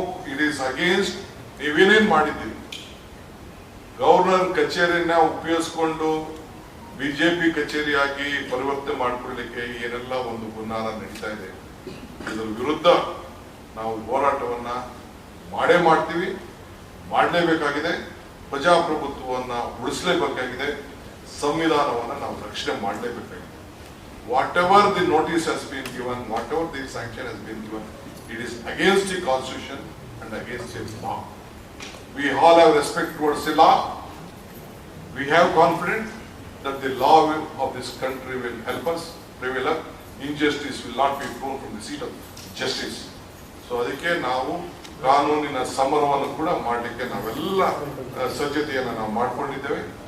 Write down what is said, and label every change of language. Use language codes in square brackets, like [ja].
[en] it is against [kn] ನೀವೇನೇನ್ ಮಾಡಿದ್ದೀವಿ, governor ಕಚೇರಿಯನ್ನ ಉಪಯೋಗಿಸಿಕೊಂಡು BJP ಕಚೇರಿಯಾಗಿ ಪರಿವರ್ತನೆ ಮಾಡಿಕೊಳ್ಳಲಿಕ್ಕೆ ಏನೆಲ್ಲ ಒಂದು ಹುನ್ನಾರ ನಡೀತಾ ಇದೆ, ಇದರ ವಿರುದ್ಧ ನಾವು ಹೋರಾಟವನ್ನ ಮಾಡ್ತೀವಿ, ಮಾಡಲೇಬೇಕಾಗಿದೆ. ಪ್ರಜಾಪ್ರಭುತ್ವವನ್ನ ಉಳಿಸಲೇಬೇಕಾಗಿದೆ, ಸಂವಿಧಾನವನ್ನ ನಾವು ರಕ್ಷಣೆ ಮಾಡಲೇಬೇಕಾಗಿದೆ. [en] Whatever the notice has been given, whatever the sanction has been given, it is against the constitution and against the law. We all have respect towards the law. We have confidence that the law of this country will help us prevail. Injustice will not be thrown from the seat of justice. [kn] So ಅದಕ್ಕೆ ನಾವು ಕಾನೂನಿನ ಸಮರವನ್ನು ಕೂಡ ಮಾಡಲಿಕ್ಕೆ ನಾವೆಲ್ಲ ಸಜ್ಜತೆಯನ್ನು ನಾವು ಮಾಡ್ಕೊಂಡಿದ್ದೇವೆ.